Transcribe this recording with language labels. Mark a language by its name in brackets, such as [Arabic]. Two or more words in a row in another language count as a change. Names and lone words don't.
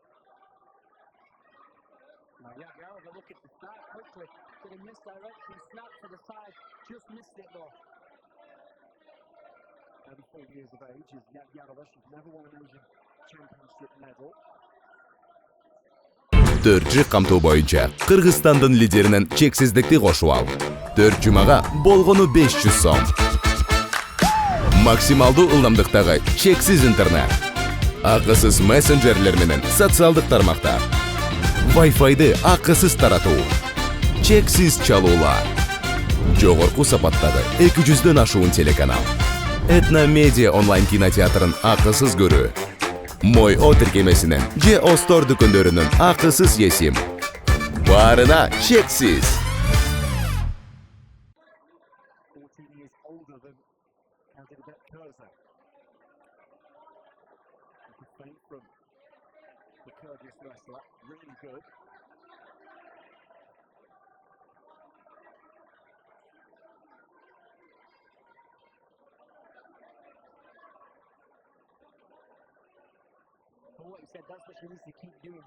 [English] Now Yahyarova looking to start quickly, getting misdirection, snap to the side, just missed it though. 34 years of age is Yahyarova, she's never won an Asian Championship medal. [Kyrgyz] 4 камтуу боюнча Кыргызстандын лидеринин чексиздикти кошуп ал. 4 жумага болгону 500 сом. Максималдуу ылдамдыктагы чексиз интернет. Акысыз мессенджерлер менен социалдык тармактар. Wi-Fi'ды акысыз таратуу. Чексиз чалуулар. Жогорку сапаттагы 200дөн ашуун телеканал. Этно медиа онлайн кинотеатрын акысыз көрүү. Мой О тиркемесинен же Остор дүкөндөрүнүн акысыз есим. Баарына чексиз. [English] 14 years older than Kadyrбек. A good feint from the Kyrgyz wrestler, really good. What you said, that's what she needs to keep doing.